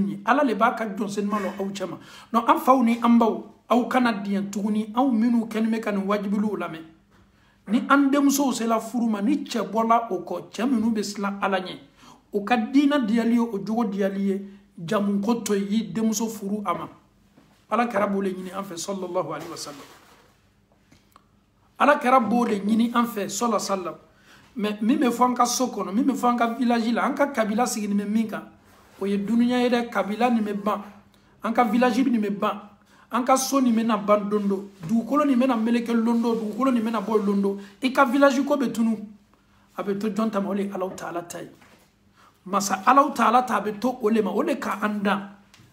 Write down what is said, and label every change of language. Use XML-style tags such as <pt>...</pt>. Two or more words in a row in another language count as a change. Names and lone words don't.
<bm>nin ye ala le b'a ka jɔnsenima lɔ aw cɛ ma donc an faw ni an baw aw kana diɲɛ tuguni anw minnu kɛlen bɛ ka nin wajibiliw lamɛn ni an denmusow sela furu ma ni cɛ bɔla o kɔ cɛ minnu bɛ siran ala ɲɛ o ka diinɛ diyali ye o jogo diyali ye jamu ko to yi denmuso furu a ma ala kɛra b'o le ɲini an fɛ</bm> <ar>صلى الله عليه وسلم</ar> <bm>ala kɛra b'o le ɲini an fɛ</bm> <ar>صلى الله عليه وسلم</ar> <bm>mais min bɛ fɔ an ka so kɔnɔ min bɛ fɔ an ka village la an ka kabila sigilen bɛ min kan o ye duniya ye dɛ kabila nin bɛ ban an ka village nin bɛ ban an ka so nin bɛna ban don do dugukolo nin bɛna meleke lon do dugukolo nin bɛna bɔ lon do i ka village ko bɛ tunu a bɛ to jɔn ta ma o le alaw taala ta ye masa alaw taala ta a bɛ to o le ma o le ka an dan ne</bm>